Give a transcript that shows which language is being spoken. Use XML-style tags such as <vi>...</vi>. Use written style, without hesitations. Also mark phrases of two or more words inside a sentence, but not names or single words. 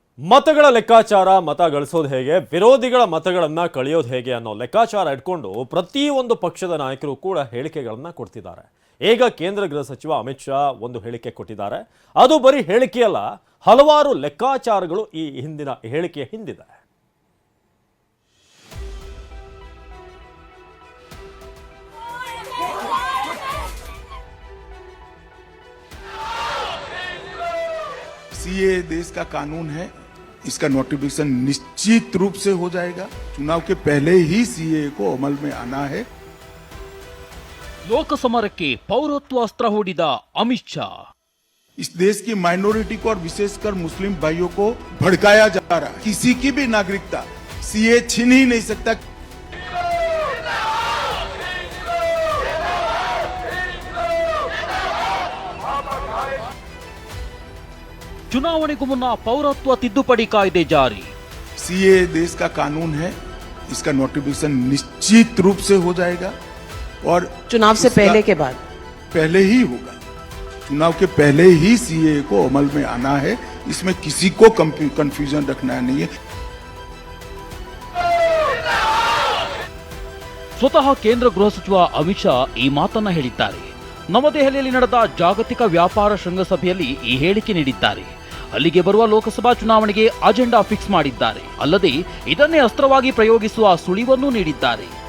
<kn>ಮತಗಳ ಲೆಕ್ಕಾಚಾರ, ಮತ ಗಳಿಸೋದು ಹೇಗೆ, ವಿರೋಧಿಗಳ ಮತಗಳನ್ನ ಕಳೆಯೋದು ಹೇಗೆ ಅನ್ನೋ ಲೆಕ್ಕಾಚಾರ ಇಟ್ಕೊಂಡು ಪ್ರತಿಯೊಂದು ಪಕ್ಷದ ನಾಯಕರು ಕೂಡ ಹೇಳಿಕೆಗಳನ್ನ ಕೊಡ್ತಿದ್ದಾರೆ. ಈಗ ಕೇಂದ್ರ ಗೃಹ ಸಚಿವ ಅಮಿತ್ ಶಾ ಒಂದು ಹೇಳಿಕೆ ಕೊಟ್ಟಿದ್ದಾರೆ. ಅದು ಬರೀ ಹೇಳಿಕೆಯಲ್ಲ, ಹಲವಾರು ಲೆಕ್ಕಾಚಾರಗಳು ಈ ಹಿಂದಿನ ಹೇಳಿಕೆಯ ಹಿಂದಿದೆ.</kn> <hi>सीए देश का कानून है, इसका नोटिफिकेशन निश्चित रूप से हो जाएगा. चुनाव के पहले ही सीए को अमल में आना है.</hi> <kn>ಲೋಕಸಮರಕ್ಕೆ ಪೌರತ್ವ ಅಸ್ತ್ರ ಹೂಡಿದ ಅಮಿತ್ ಶಾ.</kn> <hi>इस देश की माइनॉरिटी को और विशेषकर मुस्लिम भाइयों को भड़काया जा रहा है. किसी की भी नागरिकता सीए छीन ही नहीं सकता.</hi> <kn>ಚುನಾವಣೆಗೂ ಮುನ್ನ ಪೌರತ್ವ ತಿದ್ದುಪಡಿ ಕಾಯ್ದೆ ಜಾರಿ.</kn> <hi>सीए देश का कानून है, इसका नोटिफिकेशन निश्चित रूप से हो जाएगा और चुनाव से पहले ही होगा. चुनाव के पहले ही सीए को अमल में आना है. इसमें किसी को कंफ्यूजन रखना नहीं है.</hi> <kn>ಸ್ವತಃ ಕೇಂದ್ರ ಗೃಹ ಸಚಿವ ಅಮಿತ್ ಶಾ ಈ ಮಾತನ್ನ ಹೇಳಿದ್ದಾರೆ. ನವದೆಹಲಿಯಲ್ಲಿ ನಡೆದ ಜಾಗತಿಕ ವ್ಯಾಪಾರ ಶೃಂಗಸಭೆಯಲ್ಲಿ ಈ ಹೇಳಿಕೆ ನೀಡಿದ್ದಾರೆ. ಅಲ್ಲಿಗೆ ಬರುವ ಲೋಕಸಭಾ ಚುನಾವಣೆಗೆ</kn> <en>agenda fix</en> <kn>ಮಾಡಿದ್ದಾರೆ. ಅಲ್ಲದೆ ಇದನ್ನೇ ಅಸ್ತ್ರವಾಗಿ ಪ್ರಯೋಗಿಸುವ ಸುಳಿವನ್ನೂ ನೀಡಿದ್ದಾರೆ.</kn>